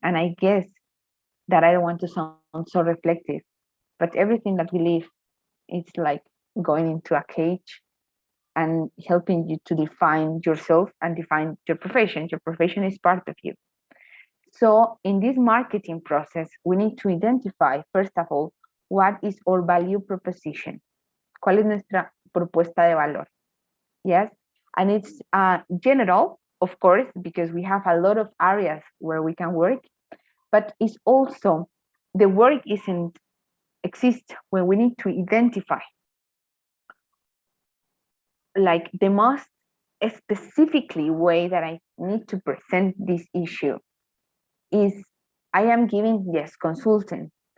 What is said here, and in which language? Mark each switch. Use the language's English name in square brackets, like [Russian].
[English] And I guess that I don't want to sound so reflective, but everything that we live, it's like going into a cage and helping you to define yourself and define your profession. Your profession is part of you. So in this marketing process, we need to identify, first of all, what is our value proposition. [Spanish] ¿Cuál es nuestra propuesta de valor? [English] Yes, and it's general, of course, because we have a lot of areas where we can work, but it's also the work isn't exist when we need to identify like the most specifically way that I need to present this issue is I am giving, yes, consulting.